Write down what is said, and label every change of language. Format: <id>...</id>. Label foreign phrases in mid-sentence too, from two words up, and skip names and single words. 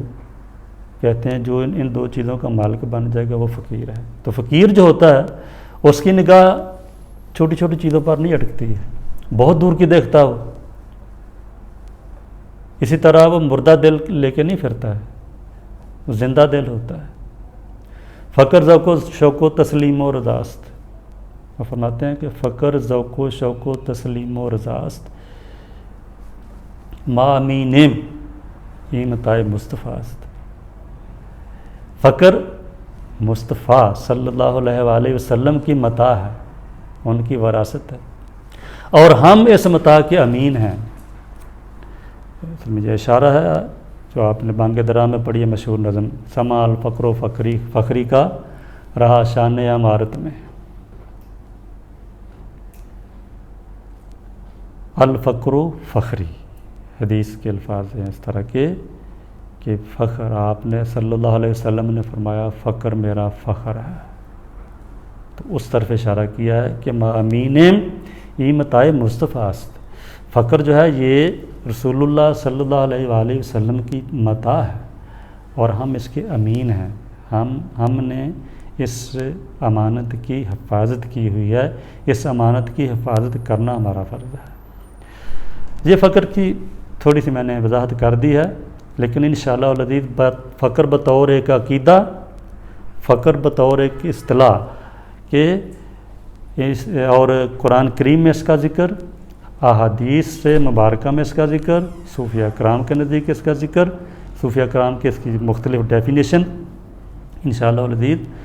<ur>کہتے ہیں جو ان دو چیزوں کا مالک بن جائے گا وہ فقیر ہے. تو فقیر جو ہوتا ہے اس کی نگاہ چھوٹی چھوٹی چیزوں پر نہیں اٹکتی ہے، بہت دور کی دیکھتا ہو. اسی طرح وہ مردہ دل لے کے نہیں پھرتا ہے، وہ زندہ دل ہوتا ہے.</ur> <fa>فقر ذوق و شوق و تسلیم و رضاست.</fa> <ur>وہ فرماتے ہیں کہ</ur> <fa>فقر ذوق و شوق و تسلیم و رضاست، ما امینم یہ متاع مصطفیٰ است.</fa> <ur>فقر مصطفیٰ</ur> <ar>صلی اللہ علیہ وآلہ وسلم</ar> <ur>کی متاع ہے، ان کی وراثت ہے، اور ہم اس متاع کے امین ہیں. مجھے اشارہ ہے جو آپ نے بانگ درا میں پڑھی ہے مشہور نظم، سما</ur> <ar>الفقر و فخری</ar> <ur>کا رہا شان امارت میں.</ur> <ar>الفقر و فخری</ar> <ur>حدیث کے الفاظ ہیں اس طرح کے کہ فخر، آپ نے</ur> <ar>صلی اللہ علیہ وسلم</ar> <ur>نے فرمایا فقر میرا فخر ہے. تو اس طرف اشارہ کیا ہے کہ</ur> <fa>ما امین ای متاع مصطفیٰ است.</fa> <ur>فقر جو ہے یہ رسول اللہ</ur> <ar>صلی اللہ علیہ وآلہ وسلم</ar> <ur>کی متاع ہے اور ہم اس کے امین ہیں. ہم نے اس امانت کی حفاظت کی ہوئی ہے، اس امانت کی حفاظت کرنا ہمارا فرض ہے. یہ فقر کی تھوڑی سی میں نے وضاحت کر دی ہے، لیکن</ur> <ar>انشاءاللہ العزیز</ar> <ur>فقر بطور ایک عقیدہ، فقر بطور ایک اصطلاح کہ اور قرآن کریم میں اس کا ذکر، احادیث سے مبارکہ میں اس کا ذکر، صوفیہ کرام کے نزدیک اس کا ذکر، صوفیہ کرام کے اس کی مختلف ڈیفینیشن</ur> <ar>انشاءاللہ العزیز</ar>